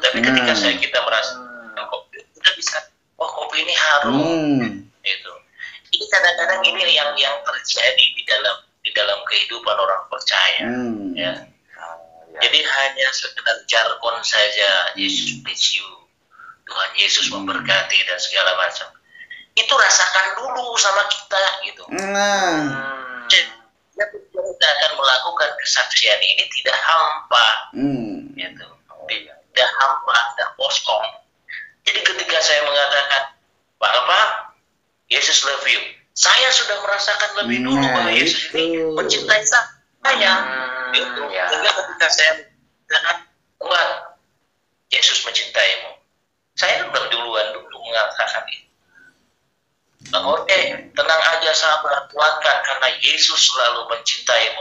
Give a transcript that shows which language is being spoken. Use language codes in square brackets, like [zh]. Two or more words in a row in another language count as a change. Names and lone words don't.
[id] Tapi ketika kita merasakan kopi, kita bisa, oh kopi ini harum, gitu. Ini kadang-kadang ini yang terjadi di dalam kehidupan orang percaya. Ya. Jadi hanya sekedar jargon saja, Yesus [en] bless you, [id] Tuhan Yesus memberkati dan segala macam. Itu rasakan dulu sama kita, gitu. Kita akan melakukan kesaksian ini tidak hampa, gitu. Tidak hampa, tidak kosong. Jadi ketika saya mengatakan Bapak, Yesus [en] love you, [id] saya sudah merasakan lebih dulu bahwa Yesus ini mencintai saya. Itu. Sehingga ketika saya mengatakan Tuhan, Yesus mencintaimu, saya sudah duluan mengatakan itu. Oke, tenang aja sabar, kuatkan karena Yesus selalu mencintaimu.